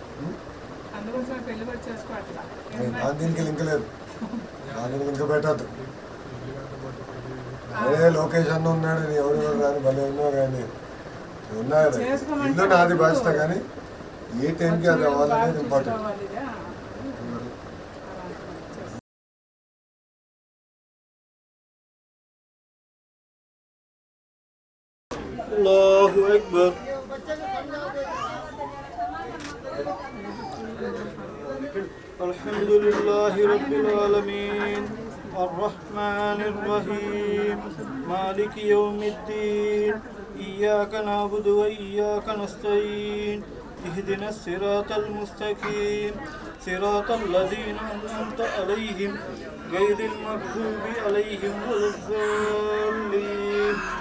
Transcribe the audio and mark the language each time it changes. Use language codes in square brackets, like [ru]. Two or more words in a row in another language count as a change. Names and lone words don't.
[te] దీనికి లింక్ లేదు, దానికి లింక్ పెట్టద్దు. అదే లొకేషన్ ఉన్నాడు, నీ ఎవరు రాని భలే ఉన్నావు. కానీ ఉన్నా కదా, ఇల్లు నాది బాధ్యత. కానీ ఏ టైంకి అది అవ్వాలనేది ఇంపార్టెంట్. [ar] الله أكبر. الحمد لله رب العالمين الرحمن الرحيم مالك يوم الدين إياك نعبد وإياك نستعين اهدنا الصراط المستقيم صراط الذين أنعمت عليهم غير المغضوب عليهم ولا الضالين.